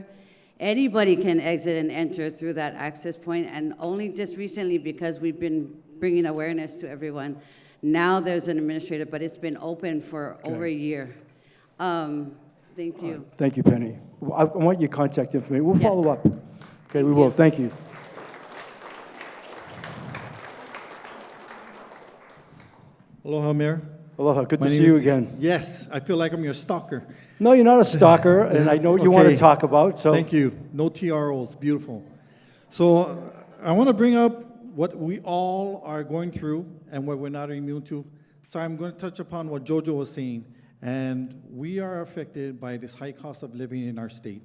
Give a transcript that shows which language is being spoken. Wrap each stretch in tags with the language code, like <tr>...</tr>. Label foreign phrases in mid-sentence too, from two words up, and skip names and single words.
<en>Anybody can exit and enter through that access point, and only just recently, because we've been bringing awareness to everyone, now there's an administrator, but it's been open for over a year. Thank you. Thank you, Penny. I want your contact information. We'll follow up. Okay, we will. Thank you. Aloha, Mayor. Aloha, good to see you again. Yes, I feel like I'm your stalker. No, you're not a stalker, and I know what you want to talk about. So thank you. No TROs, beautiful. So I want to bring up what we all are going through and what we're not immune to. So I'm going to touch upon what Jojo was saying. And we are affected by this high cost of living in our state.</en>